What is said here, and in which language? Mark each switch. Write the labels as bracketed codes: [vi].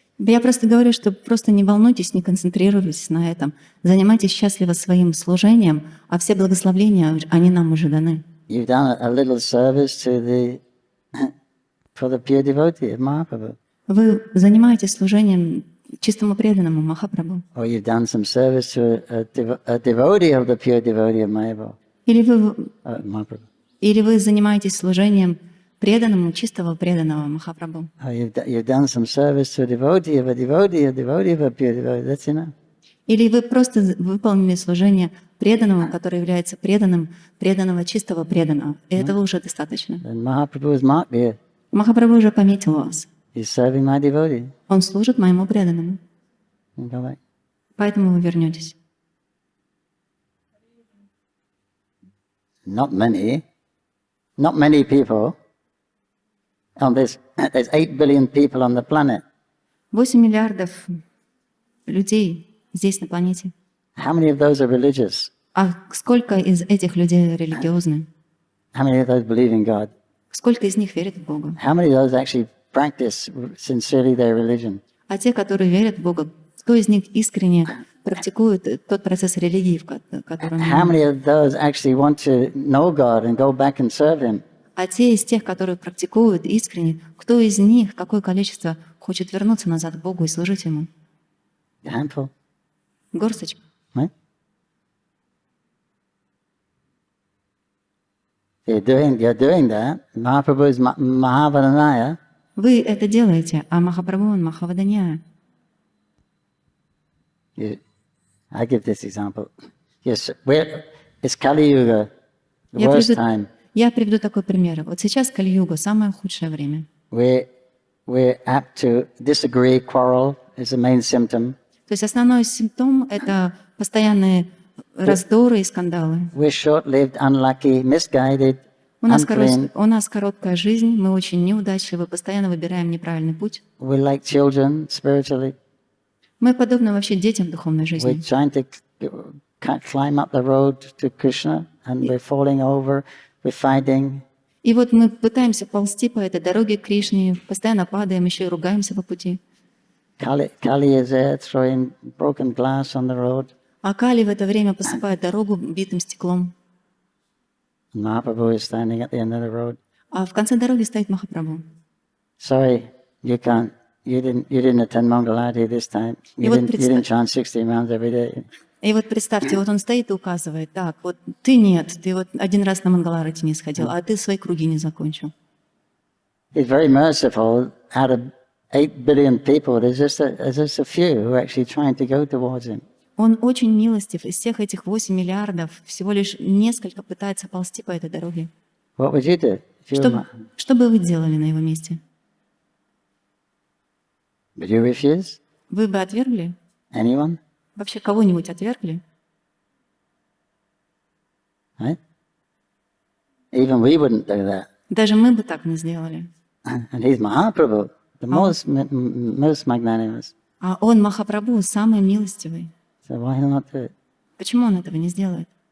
[ru] Я просто говорю, что просто не волнуйтесь, не концентрируйтесь на этом. Занимайтесь счастливо своим служением, а все благословения, они нам уже даны. [en] You've done a little service for the pure devotee of Mahaprabhu. [ru] Вы занимаетесь служением чистому преданному Махапрабху. [en] Or you've done some service to a devotee of the pure devotee of Mahaprabhu. [ru] Или вы занимаетесь служением преданному, чистого преданного Махапрабху. [en] Or you've done some service to a devotee of a devotee of a pure devotee. That's enough. [ru] Или вы просто выполнили служение преданному, который является преданным, преданного, чистого преданного. И этого уже достаточно. [en] And Mahaprabhu is marked here. [ru] Махапрабху уже пометил вас. [en] He's serving my devotee. [ru] Он служит моему преданному. [en] You go back. [ru] Поэтому вы вернетесь. [en] Not many people. There's 8 billion people on the planet. [ru] 8 миллиардов людей здесь, на планете. [en] How many of those are religious? [ru] А сколько из этих людей религиозны? [en] How many of those believe in God? [ru] Сколько из них верит в Бога? [en] How many of those actually practice sincerely their religion? [ru] А те, которые верят в Бога, кто из них искренне практикует тот процесс религии, в котором... [en] How many of those actually want to know God and go back and serve Him? [ru] А те из тех, которые практикуют искренне, кто из них, какое количество хочет вернуться назад к Богу и служить Ему? [en] A handful, [ru] Горсточка. [en] right? You're doing that. Mahaprabhu is Mahavadanyaya. [ru] Вы это делаете, а Махапрабху, он Махаваданья. [en] I give this example. Yes, it's Kali Yuga, the worst time. [ru] Я приведу такой пример. Вот сейчас Кали-юга, самое худшее время. [en] We're apt to disagree, quarrel is the main symptom. [ru] То есть основной симптом — это постоянные раздоры и скандалы. [en] We're short-lived, unlucky, misguided, [ru] У нас короткая жизнь, мы очень неудачливы, постоянно выбираем неправильный путь. [en] we're like children spiritually. [ru] Мы подобны вообще детям духовной [en] We're [ru] жизни. [en] trying to climb up the road to Krishna and we're falling over, we're fighting. [ru] И вот мы пытаемся ползти по этой дороге к Кришне, постоянно падаем, еще и ругаемся по пути. [en] Kali is there throwing broken glass on the road. [ru] А Кали в это время посыпает дорогу битым стеклом. [en] Mahaprabhu is standing at the end of the road. [ru] А в конце дороги стоит Махапрабху. [en] Sorry, you didn't attend Mangalarti this time. You didn't chant 60 rounds every day. [ru] И вот представьте, вот он стоит и указывает, так, вот ты нет, ты вот один раз на Мангаларати не сходил, а ты свои круги не закончил. [en] He's very merciful. Out of 8 billion people, there's just a few who are actually trying to go towards him. [ru] Он очень милостив. Из всех этих 8 миллиардов всего лишь несколько пытается ползти по этой дороге. [en] What would you do? [ru] Что бы вы делали на его месте? [en] Would you refuse? [ru] Вы бы отвергли? [en] Anyone? [ru] Вообще кого-нибудь отвергли? [en] Right? Even we wouldn't do that. [ru] Даже мы бы так не сделали. [en] And he's Mahaprabhu, the most magnanimous. [ru] А он Махапрабху, самый милостивый. [en] So why not do it? [ru] Почему он этого не сделает?